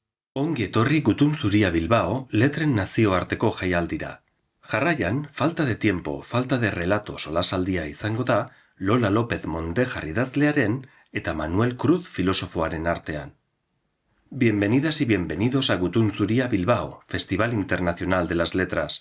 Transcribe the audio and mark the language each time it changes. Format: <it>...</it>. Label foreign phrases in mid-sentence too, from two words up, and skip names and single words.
<eu>Ongi etorri Gutun Zuria Bilbao letren nazioarteko jaialdira. Jarraian, falta de tiempo, falta de relato solasaldia izango da Lola López Mondejar idazlearen eta Manuel Cruz filosofoaren artean.</eu> <es>Bienvenidas y bienvenidos a Gutun Zuria Bilbao, Festival Internacional de las Letras.</es>